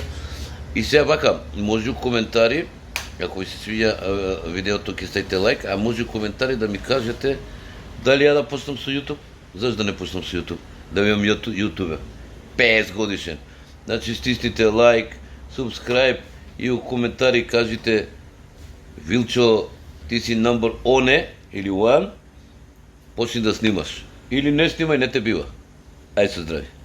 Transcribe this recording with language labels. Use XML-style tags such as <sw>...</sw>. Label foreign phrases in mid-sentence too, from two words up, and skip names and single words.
<mk>И сега вака, може коментари, ако ви се свиѓа видеото, ќе ставите лайк, а може коментари да ми кажете Дали ја да почнам со YouTube? Зашто да не почнам со YouTube? Да имам YouTube. 50 годишен.</mk> <sr>Значи стиснете лайк, subscribe и у коментари кажите Вилчо, ти си</sr> <en>number one</en> <sr>или one,</sr> <mk>почни да снимаш. Или не снимај, не те бива. Ајде се здрави.</mk>